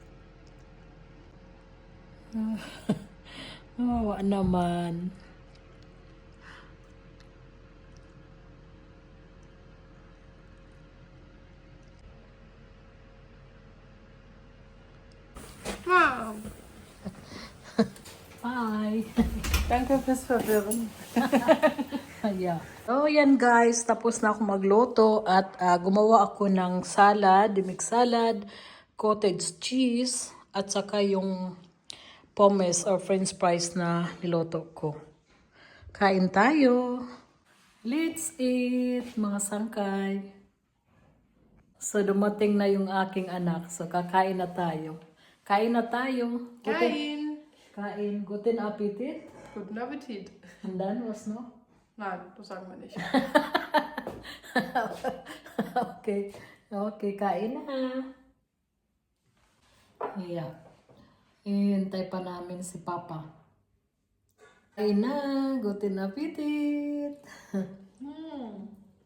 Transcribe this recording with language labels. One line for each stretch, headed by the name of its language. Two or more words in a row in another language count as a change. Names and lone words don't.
Filipino: Kawawa naman. Wow. Bye!
German: Danke fürs Verwirren.
English: Yeah. So,
Filipino: yan guys. Tapos na ako magluto at gumawa ako ng salad, dimik salad,
English: cottage cheese,
Filipino: at saka yung pommes
English: or french fries
Filipino: na niluto ko. Kain tayo!
English: Let's eat,
Filipino: mga sangkay! So, dumating na yung aking anak. So, kakain na tayo. Kain na tayo. Kain. Kain.
German: Guten Appetit. Guten Appetit.
English: And then,
German: was noch? Nein, das sagen wir nicht.
Filipino: Okay. Okay, kain na. Yeah. Hintay pa namin si Papa. Kain na.
German: Guten Appetit.